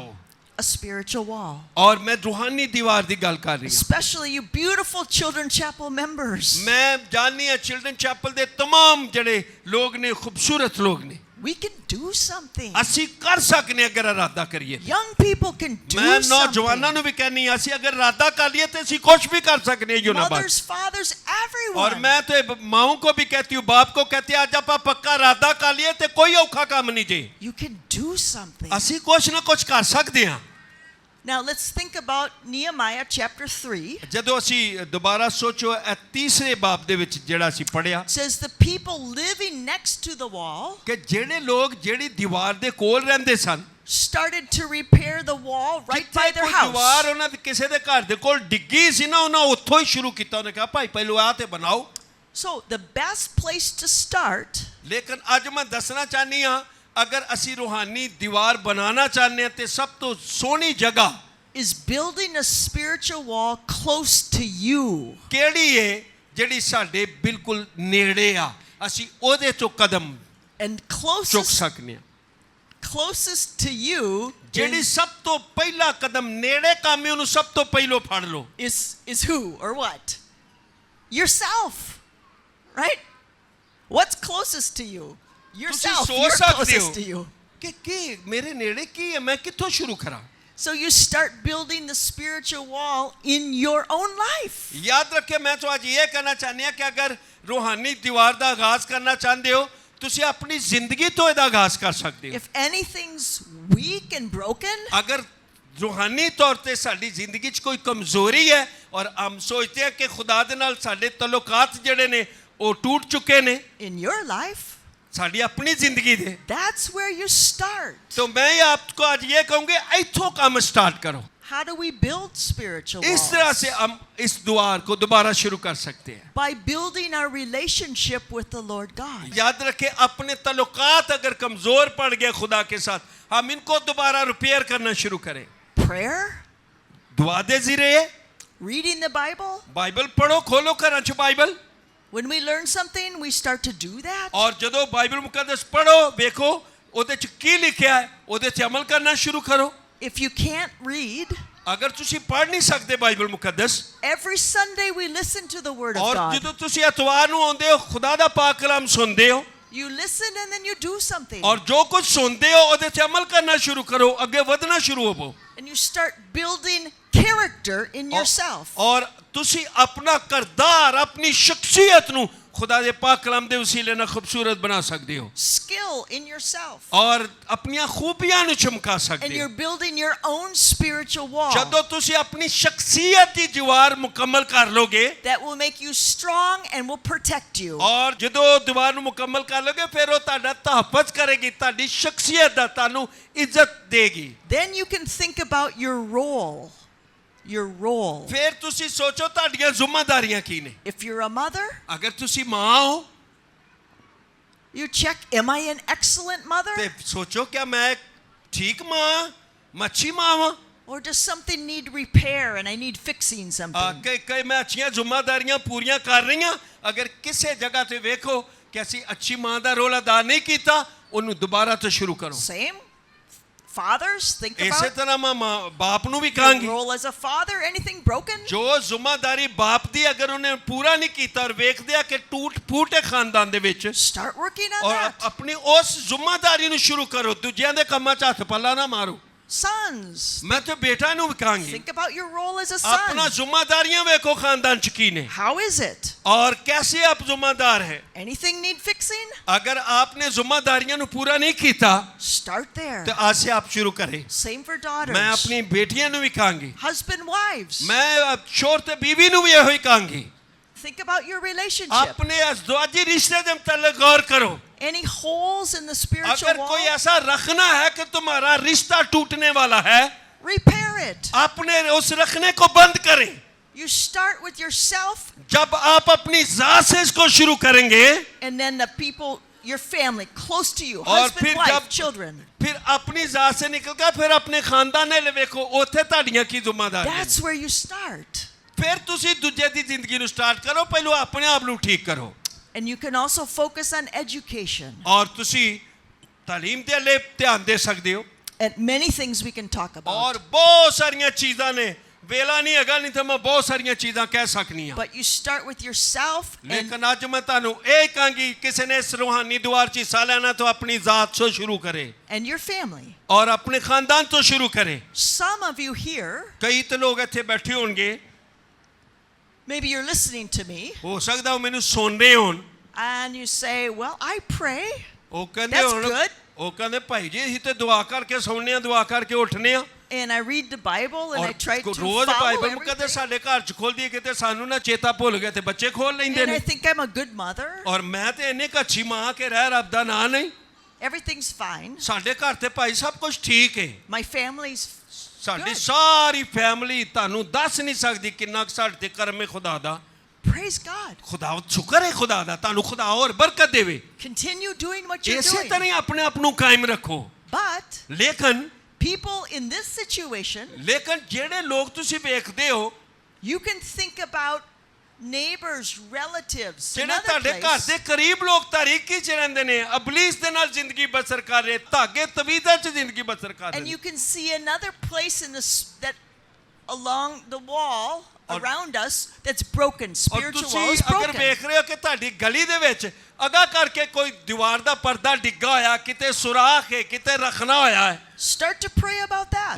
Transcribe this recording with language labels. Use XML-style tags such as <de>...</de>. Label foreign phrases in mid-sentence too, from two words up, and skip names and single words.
<en>spiritual wall.</en> <hi>और मैं रूहानी दीवार दी गल कर रही हूं</hi> <en>Especially you beautiful Children Chapel members.</en> <pa>ਮੈਂ ਜਾਣਨੀ ਹੈ ਚਿਲਡਰਨ ਚੈਪਲ ਦੇ ਤਮਾਮ ਜਿਹੜੇ ਲੋਕ ਨੇ ਖ਼ੂਬਸੂਰਤ ਲੋਕ ਨੇ</pa> <en>We can do something.</en> <pa>ਅਸੀਂ ਕਰ ਸਕਨੇ ਅਗਰ ਇਰਾਦਾ ਕਰੀਏ</pa> <en>Young people can do</en> <pa>ਮੈਂ</pa> <en>something.</en> <pa>ਨੌਜਵਾਨਾਂ ਨੂੰ ਵੀ ਕਹਿੰਨੀ ਆ ਅਸੀਂ ਅਗਰ ਇਰਾਦਾ ਕਰ ਲਈਏ ਤੇ ਅਸੀਂ ਕੁਝ</pa> <hi>भी कर सकने हैं</hi> <pa>योनाबाद</pa> <en>Mothers, fathers, everyone.</en> <hi>और मैं तो माओं को भी कहती हूँ बाप को कहती है आज आप पक्का इरादा कर लिए तो कोई औखा काम नहीं जे</hi> <en>You can do something.</en> <pa>ਅਸੀਂ ਕੁਝ ਨਾ ਕੁਝ ਕਰ ਸਕਦੇ ਹਾਂ</pa> <en>Now let's think about Nehemiah chapter 3.</en> <pa>ਜਦੋਂ ਅਸੀਂ ਦੁਬਾਰਾ ਸੋਚੋ ਇਹ ਤੀਸਰੇ ਬਾਬ ਦੇ ਵਿੱਚ ਜਿਹੜਾ ਅਸੀਂ ਪੜਿਆ</pa> <en>It says the people living next to the wall</en> <pa>ਕਿ ਜਿਹੜੇ ਲੋਕ ਜਿਹੜੀ ਦੀਵਾਰ ਦੇ ਕੋਲ ਰਹਿੰਦੇ ਸਨ</pa> <en>started to repair the wall right by</en> <pa>ਜਿੱਥੇ</pa> <en>their</en> <pa>ਕੋਈ ਦੀਵਾਰ</pa> <en>house.</en> <pa>ਉਹਨਾਂ ਦੇ ਕਿਸੇ ਦੇ ਘਰ ਦੇ ਕੋਲ ਡਿੱਗੀ ਸੀ ਨਾ ਉਹਨਾਂ ਉੱਥੋਂ ਹੀ ਸ਼ੁਰੂ ਕੀਤਾ ਉਹਨੇ ਕਿਹਾ ਭਾਈ ਪਹਿਲਾਂ ਆ ਤੇ ਬਣਾਓ</pa> <en>So the best place to start</en> <pa>ਲੇਕਿਨ ਅੱਜ ਮੈਂ ਦੱਸਣਾ ਚਾਹਨੀ ਹਾਂ ਅਗਰ ਅਸੀਂ ਰੂਹਾਨੀ ਦੀਵਾਰ ਬਣਾਉਣਾ ਚਾਹੁੰਦੇ ਹਾਂ ਤੇ ਸਭ ਤੋਂ ਸੋਹਣੀ ਜਗ੍ਹਾ</pa> <en>is building a spiritual wall close to you.</en> <pa>ਕਿਹੜੀ ਹੈ ਜਿਹੜੀ ਸਾਡੇ ਬਿਲਕੁਲ ਨੇੜੇ ਆ ਅਸੀਂ ਉਹਦੇ ਚੋਂ ਕਦਮ</pa> <en>And</en> <pa>ਚੁੱਕ ਸਕਨੇ ਆ</pa> <en>closest to you</en> <pa>ਜਿਹੜੀ ਸਭ ਤੋਂ ਪਹਿਲਾ ਕਦਮ ਨੇੜੇ ਕੰਮ ਹੈ ਉਹਨੂੰ ਸਭ ਤੋਂ ਪਹਿਲਾਂ ਫੜ ਲਓ</pa> <en>is who or what? Yourself. Right? What's closest to you? Yourself.</en> <pa>ਸੋਚ</pa> <en>You're</en> <pa>ਸਕਦੇ</pa> <en>closest to</en> <pa>ਹੋ</pa> <en>you.</en> <pa>ਕਿ ਕੀ ਮੇਰੇ ਨੇੜੇ ਕੀ ਹੈ ਮੈਂ ਕਿੱਥੋਂ ਸ਼ੁਰੂ ਕਰਾਂ</pa> <en>So you start building the spiritual wall in your own life.</en> <hi>याद रखिए मैं तो आज ये कहना चाहनी है कि अगर रूहानी दीवार का आगाज करना चाहते हो</hi> <pa>ਤੁਸੀਂ ਆਪਣੀ ਜ਼ਿੰਦਗੀ ਤੋਂ ਇਹਦਾ ਆਗਾਜ਼ ਕਰ ਸਕਦੇ ਹੋ</pa> <en>If anything's weak and broken,</en> <pa>ਅਗਰ ਰੂਹਾਨੀ ਤੌਰ ਤੇ ਸਾਡੀ ਜ਼ਿੰਦਗੀ 'ਚ ਕੋਈ ਕਮਜ਼ੋਰੀ ਹੈ ਔਰ ਹਮ ਸੋਚਦੇ ਹਾਂ ਕਿ ਖੁਦਾ ਦੇ ਨਾਲ ਸਾਡੇ ਤਲੁਕਾਤ ਜਿਹੜੇ ਨੇ ਉਹ ਟੁੱਟ ਚੁੱਕੇ ਨੇ</pa> <en>in your life,</en> <pa>ਸਾਡੀ ਆਪਣੀ ਜ਼ਿੰਦਗੀ ਦੇ</pa> <en>that's where you start.</en> <hi>तो मैं आपको आज ये कहूँगा इथों काम स्टार्ट करो</hi> <en>How do we build spiritual</en> <hi>इस तरह</hi> <en>walls?</en> <hi>से हम इस द्वार को दोबारा शुरू कर सकते हैं</hi> <en>By building our relationship with the Lord God.</en> <hi>याद रखें अपने तल्लुकात अगर कमजोर पड़ गए खुदा के साथ हम इनको दोबारा रिपेयर करना शुरू करें</hi> <en>Prayer,</en> <hi>दुआ दे रहे</hi> <en>reading the Bible.</en> <hi>बाइबल पढ़ो खोलो घर च बाइबल</hi> <en>When we learn something, we start to do that.</en> <pa>ਔਰ ਜਦੋਂ ਬਾਈਬਲ ਮੁਕੱਦਸ ਪੜ੍ਹੋ ਦੇਖੋ ਉਹਦੇ ਚ ਕੀ ਲਿਖਿਆ ਹੈ ਉਹਦੇ ਤੇ ਅਮਲ ਕਰਨਾ ਸ਼ੁਰੂ ਕਰੋ</pa> <en>If you can't read,</en> <pa>ਅਗਰ ਤੁਸੀਂ ਪੜ੍ਹ ਨਹੀਂ ਸਕਦੇ ਬਾਈਬਲ ਮੁਕੱਦਸ</pa> <en>every Sunday we listen to the Word of</en> <pa>ਔਰ</pa> <en>God.</en> <pa>ਜਦੋਂ ਤੁਸੀਂ ਐਤਵਾਰ ਨੂੰ ਆਉਂਦੇ ਹੋ ਖੁਦਾ ਦਾ ਪਾਕ ਕਲਾਮ ਸੁਣਦੇ ਹੋ</pa> <en>You listen and then you do something.</en> <pa>ਔਰ ਜੋ ਕੁਝ ਸੁਣਦੇ ਹੋ ਉਹਦੇ ਤੇ ਅਮਲ ਕਰਨਾ ਸ਼ੁਰੂ ਕਰੋ ਅੱਗੇ ਵਧਣਾ ਸ਼ੁਰੂ ਹੋਵੋ</pa> <en>And you start building character in yourself.</en> <pa>ਔਰ ਤੁਸੀਂ ਆਪਣਾ ਕਿਰਦਾਰ ਆਪਣੀ ਸ਼ਖਸੀਅਤ ਨੂੰ ਖੁਦਾ ਦੇ ਪਾਕ ਕਲਾਮ ਦੇ ਵਸੀਲੇ ਨਾਲ ਖੂਬਸੂਰਤ ਬਣਾ ਸਕਦੇ ਹੋ</pa> <en>Skill in yourself.</en> <pa>ਔਰ ਆਪਣੀਆਂ ਖੂਬੀਆਂ ਨੂੰ ਚਮਕਾ</pa> <en>And</en> <pa>ਸਕਦੇ</pa> <en>you're</en> <pa>ਹੋ</pa> <en>building your own spiritual wall</en> <pa>ਜਦੋਂ ਤੁਸੀਂ ਆਪਣੀ ਸ਼ਖਸੀਅਤ ਦੀ ਦੀਵਾਰ ਮੁਕੰਮਲ ਕਰ ਲੋਗੇ</pa> <en>that will make you strong and will protect you.</en> <pa>ਔਰ ਜਦੋਂ ਦੀਵਾਰ ਨੂੰ ਮੁਕੰਮਲ ਕਰ ਲੋਗੇ ਫਿਰ ਉਹ ਤੁਹਾਡਾ ਤਹਫੁਜ਼ ਕਰੇਗੀ ਤੁਹਾਡੀ ਸ਼ਖਸੀਅਤ ਦਾ ਤੁਹਾਨੂੰ ਇੱਜ਼ਤ ਦੇਗੀ</pa> <en>Then you can think about your role. Your role.</en> <pa>ਫਿਰ ਤੁਸੀਂ ਸੋਚੋ ਤੁਹਾਡੀਆਂ ਜ਼ਿੰਮੇਵਾਰੀਆਂ ਕੀ ਨੇ</pa> <en>If you're a mother,</en> <pa>ਅਗਰ ਤੁਸੀਂ ਮਾਂ ਹੋ</pa> <en>you check, am I an excellent mother?</en> <pa>ਤੇ ਸੋਚੋ ਕਿ ਮੈਂ ਠੀਕ ਮਾਂ ਮੱਛੀ ਮਾਂ ਵਾਂ</pa> <en>Or does something need repair and I need fixing something?</en> <pa>ਕਿ ਮੈਂ ਅੱਛੀਆਂ ਜ਼ਿੰਮੇਵਾਰੀਆਂ ਪੂਰੀਆਂ ਕਰ ਰਹੀਆਂ ਅਗਰ ਕਿਸੇ ਜਗ੍ਹਾ ਤੇ ਵੇਖੋ ਕਿ ਅਸੀਂ ਅੱਛੀ ਮਾਂ ਦਾ ਰੋਲ ਅਦਾ ਨਹੀਂ ਕੀਤਾ ਉਹਨੂੰ ਦੁਬਾਰਾ ਤੋਂ ਸ਼ੁਰੂ ਕਰੋ</pa> <en>Same. Fathers, think</en> <pa>ਇਸੇ</pa> <en>about</en> <pa>ਤਰ੍ਹਾਂ ਮੈਂ ਬਾਪ ਨੂੰ ਵੀ</pa> <en>your</en> <pa>ਕਹਾਂਗੀ</pa> <en>role as a father. Anything broken?</en> <pa>ਜੋ ਜ਼ਿੰਮੇਵਾਰੀ ਬਾਪ ਦੀ ਅਗਰ ਉਹਨੇ ਪੂਰਾ ਨਹੀਂ ਕੀਤਾ ਔਰ ਵੇਖਦੇ ਆ ਕਿ ਟੂਟ ਫੂਟ ਹੈ ਖਾਨਦਾਨ ਦੇ ਵਿੱਚ</pa> <en>Start working on</en> <pa>ਔਰ</pa> <en>that.</en> <pa>ਆਪਣੀ ਉਸ ਜ਼ਿੰਮੇਵਾਰੀ ਨੂੰ ਸ਼ੁਰੂ ਕਰੋ ਦੂਜਿਆਂ ਦੇ ਕੰਮਾਂ 'ਚ ਹੱਥ ਪੱਲਾ ਨਾ ਮਾਰੋ</pa> <en>Sons,</en> <pa>ਮੈਂ ਤੇ ਬੇਟਾ ਨੂੰ ਵੀ ਕਹਾਂਗੀ</pa> <en>think about your role as a</en> <pa>ਆਪਣਾ</pa> <en>son.</en> <pa>ਜ਼ਿੰਮੇਵਾਰੀਆਂ ਵੇਖੋ ਖਾਨਦਾਨ 'ਚ ਕੀ ਨੇ</pa> <en>How is it?</en> <hi>और कैसे आप जिम्मेदार है</hi> <en>Anything need fixing?</en> <hi>अगर आपने जिम्मेदारियों</hi> <pa>ਨੂੰ ਪੂਰਾ ਨਹੀਂ ਕੀਤਾ</pa> <en>Start there.</en> <hi>तो आज से आप शुरू करें</hi> <en>Same for daughters.</en> <hi>मैं अपनी बेटियां</hi> <pa>ਨੂੰ ਵੀ ਕਹਾਂਗੀ</pa> <en>Husband, wives.</en> <hi>मैं शोहर</hi> <pa>ਤੇ बीवी ਨੂੰ ਵੀ ਇਹੋ ਹੀ ਕਹਾਂਗੀ</pa> <en>Think about your relationship.</en> <hi>अपने अज़वाजी रिश्ते ਦੇ मुतालिक गौर करो</hi> <en>Any holes in the spiritual</en> <hi>अगर कोई</hi> <en>wall?</en> <hi>ऐसा रखना है कि तुम्हारा रिश्ता टूटने वाला है</hi> <en>Repair it.</en> <hi>अपने उस रखने को बंद करें</hi> <en>You start with yourself</en> <hi>जब आप अपनी जात से इसको शुरू करेंगे</hi> <en>and then the people, your family, close to you.</en> <hi>और</hi> <en>Husband,</en> <hi>फिर</hi> <en>wife,</en> <hi>जब</hi> <en>children.</en> <hi>फिर अपनी जात से निकल कर फिर अपने खानदान ने</hi> <pa>ਵੇਖੋ ਉੱਥੇ ਤੁਹਾਡੀਆਂ ਕੀ ਜ਼ਿੰਮੇਵਾਰੀਆਂ</pa> <en>That's where you start.</en> <pa>ਫਿਰ ਤੁਸੀਂ ਦੂਜੇ ਦੀ ਜ਼ਿੰਦਗੀ ਨੂੰ ਸਟਾਰਟ ਕਰੋ ਪਹਿਲਾਂ ਆਪਣੇ ਆਪ ਨੂੰ ਠੀਕ ਕਰੋ</pa> <en>And you can also focus on education.</en> <pa>ਔਰ ਤੁਸੀਂ ਤਾਲੀਮ ਦੇ ਲਈ ਧਿਆਨ ਦੇ ਸਕਦੇ ਹੋ</pa> <en>And many things we can talk about.</en> <pa>ਔਰ ਬਹੁਤ ਸਾਰੀਆਂ ਚੀਜ਼ਾਂ ਨੇ ਵੇਲਾ ਨਹੀਂ ਹੈਗਾ ਨਹੀਂ ਤਾਂ ਮੈਂ ਬਹੁਤ ਸਾਰੀਆਂ ਚੀਜ਼ਾਂ ਕਹਿ ਸਕਨੀ ਹਾਂ</pa> <en>But you start with yourself and</en> <pa>ਲੇਕਿਨ ਅੱਜ ਮੈਂ ਤੁਹਾਨੂੰ ਇਹ ਕਹਾਂਗੀ ਕਿਸੇ ਨੇ ਇਸ ਰੂਹਾਨੀ ਦੁਆਰ 'ਚ ਹਿੱਸਾ ਲੈਣਾ ਤਾਂ ਆਪਣੀ ਜ਼ਾਤ ਤੋਂ ਸ਼ੁਰੂ ਕਰੇ</pa> <en>your family.</en> <pa>ਔਰ ਆਪਣੇ ਖਾਨਦਾਨ ਤੋਂ ਸ਼ੁਰੂ ਕਰੇ</pa> <en>Some of you here,</en> <pa>ਕਈ ਤਾਂ ਲੋਕ ਇੱਥੇ ਬੈਠੇ ਹੋਣਗੇ</pa> <en>maybe you're listening to me</en> <pa>ਹੋ ਸਕਦਾ ਉਹ ਮੈਨੂੰ ਸੁਣ ਰਹੇ ਹੋਣ</pa> <en>and you say, well, I pray.</en> <pa>ਉਹ ਕਹਿੰਦੇ</pa> <en>That's</en> <pa>ਹੁਣ</pa> <en>good.</en> <pa>ਉਹ ਕਹਿੰਦੇ ਭਾਈ ਜੀ ਅਸੀਂ ਤੇ ਦੁਆ ਕਰਕੇ ਸੌਂਦੇ ਆ ਦੁਆ ਕਰਕੇ ਉੱਠਨੇ ਆ</pa> <en>And I read the Bible and I try to</en> <pa>ਰੋਜ਼</pa> <en>follow</en> <pa>ਬਾਈਬਲ ਮੁਕੱਦਸ</pa> <en>everything.</en> <pa>ਸਾਡੇ ਘਰ ਚ ਖੋਲਦੀ ਹੈ ਕਿਤੇ ਸਾਨੂੰ ਨਾ ਚੇਤਾ ਭੁੱਲ ਗਿਆ ਤੇ ਬੱਚੇ ਖੋਲ ਲੈਂਦੇ</pa> <en>And I</en> <pa>ਨੇ</pa> <en>think I'm a good mother.</en> <pa>ਔਰ ਮੈਂ ਤੇ ਇੰਨੇ ਕੱਚੀ ਮਾਂ ਕੇ ਰਹਿ ਰੱਬ ਦਾ ਨਾਂ ਨਹੀਂ</pa> <en>Everything's fine.</en> <pa>ਸਾਡੇ ਘਰ ਤੇ ਭਾਈ ਸਭ ਕੁਝ ਠੀਕ ਹੈ</pa> <en>My family's</en> <pa>ਸਾਡੀ</pa> <en>Good.</en> <pa>ਸਾਰੀ ਫੈਮਿਲੀ ਤੁਹਾਨੂੰ ਦੱਸ ਨਹੀਂ ਸਕਦੀ ਕਿੰਨਾ ਕੁ ਸਾਡੇ ਤੇ ਕਰਮ ਹੈ ਖੁਦਾ ਦਾ</pa> <en>praise God.</en> <pa>ਖੁਦਾ ਸ਼ੁਕਰ ਹੈ ਖੁਦਾ ਦਾ ਤੁਹਾਨੂੰ ਖੁਦਾ ਹੋਰ ਬਰਕਤ ਦੇਵੇ</pa> <en>Continue doing what you're</en> <pa>ਇਸੇ</pa> <en>doing.</en> <pa>ਤਰ੍ਹਾਂ ਹੀ ਆਪਣੇ ਆਪ ਨੂੰ ਕਾਇਮ ਰੱਖੋ</pa> <en>But</en> <pa>ਲੇਕਿਨ</pa> <en>people in this situation,</en> <pa>ਲੇਕਿਨ ਜਿਹੜੇ ਲੋਕ ਤੁਸੀਂ ਵੇਖਦੇ ਹੋ</pa> <en>you can think about neighbors, relatives,</en> <pa>ਜਿਹੜੇ</pa> <en>another</en> <pa>ਤੁਹਾਡੇ ਘਰ</pa> <en>place.</en> <pa>ਦੇ ਕਰੀਬ ਲੋਕ ਤਾਰੀਕੀ ਚ ਰਹਿੰਦੇ ਨੇ ਅਬਲੀਸ ਦੇ ਨਾਲ ਜ਼ਿੰਦਗੀ ਬਸਰ ਕਰ ਰਹੇ ਧਾਗੇ ਤਵੀਦਾ ਚ ਜ਼ਿੰਦਗੀ ਬਸਰ ਕਰ</pa> <en>And</en> <pa>ਰਹੇ</pa> <en>you can see another place in this that along the wall around us that's broken.</en> <pa>ਔਰ</pa> <en>Spiritual wall</en> <pa>ਤੁਸੀਂ</pa> <en>is</en> <pa>ਅਗਰ</pa> <en>broken.</en> <pa>ਵੇਖ ਰਹੇ ਹੋ ਕਿ ਤੁਹਾਡੀ ਗਲੀ ਦੇ ਵਿੱਚ ਅਗਾ ਕਰਕੇ ਕੋਈ ਦੀਵਾਰ ਦਾ ਪਰਦਾ ਡਿੱਗਾ ਹੋਇਆ, ਕਿਤੇ ਸੁਰਾਖ ਹੈ, ਕਿਤੇ</pa> <hi>रखना होया है,</hi> <en>Start to pray about that.</en>